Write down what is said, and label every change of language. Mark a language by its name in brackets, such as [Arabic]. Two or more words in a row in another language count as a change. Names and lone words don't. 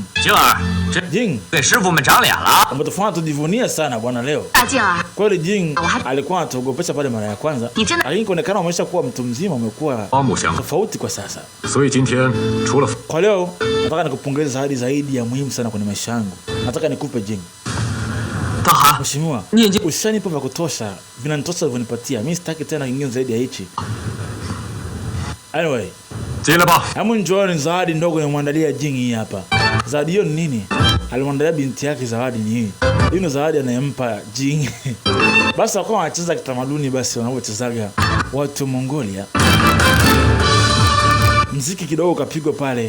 [Swahili] Jing, umetufanya tujivunie sana bwana leo. Kweli Jing alikuwa anatuogopesha pale mara ya kwanza, lakini kuonekana umesha kuwa mtu mzima, umekuwa tofauti kwa sasa. Kwa leo Nataka nikupongeze zawadi zaidi ya muhimu sana kwenye maisha yangu. Nataka nikupe Jing. [Chinese] 大汗， [Swahili] Mheshimiwa, [Chinese] 你已经 [Swahili] ushanipa vya kutosha. Vinanitosha ulivyonipatia. Mimi sitaki tena kingine zaidi ya hichi. Anyway, [Chinese] 进来吧。 [Swahili] hebu njooni zawadi ndogo nimwandalia Jing hii hapa. Zawadi hiyo ni nini? Alimwandalia binti yake zawadi ni hii. Hii ni zawadi anayempa Jing. Basi wakawa wanacheza kitamaduni basi wanavyochezaga watu wa Mongolia. Mziki kidogo kapigwa pale.